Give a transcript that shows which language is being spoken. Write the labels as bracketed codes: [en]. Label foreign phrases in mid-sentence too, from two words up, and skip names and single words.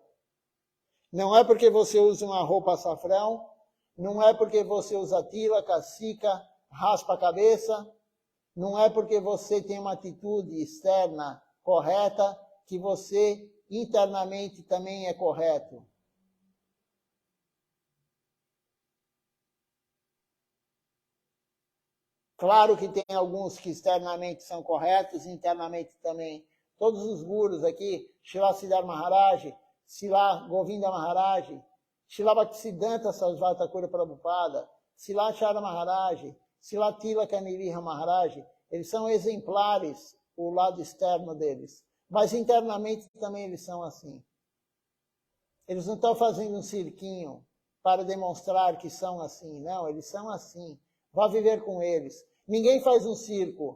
[pt] Não é porque você usa uma roupa açafrão, não é porque você usa tila, cacica, raspa a cabeça, não é porque você tem uma atitude externa correta que você internamente também é correto. Claro que tem alguns que externamente são corretos, internamente também. Todos os gurus aqui, Srila Siddhar Maharaj, Srila Govinda Maharaj, Srila Bhaktisiddhanta Sarasvati Thakur Prabhupada, Srila Acharya Maharaj, Srila Tilaka Niriha Maharaj, eles são exemplares, o lado externo deles. Mas internamente também eles são assim. Eles não estão fazendo um cirquinho para demonstrar que são assim. Não, eles são assim. Vá viver com eles. Ninguém faz um circo.